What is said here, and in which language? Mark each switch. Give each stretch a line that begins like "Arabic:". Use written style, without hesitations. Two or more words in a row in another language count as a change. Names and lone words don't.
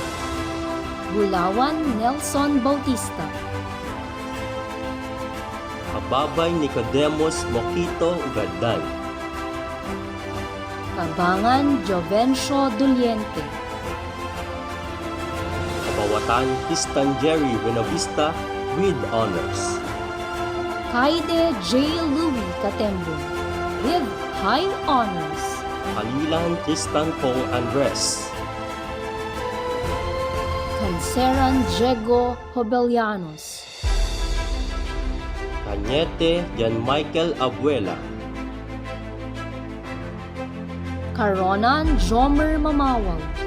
Filipino: Bulawan Nelson Bautista, Kababay Nicodemus Moquito Ugaddan. Kabangan Jovencio Duliente. Kabawatan Pistan Jerry Buenavista
English: with honors.
Filipino: Kaide J. Louis Catembo
English: with high honors.
Filipino: Kalilan Tristan Pong Andres. Canceran Diego Hobelianos. Cañete Jan Michael Abuela. Caronan Jomer Mamawal.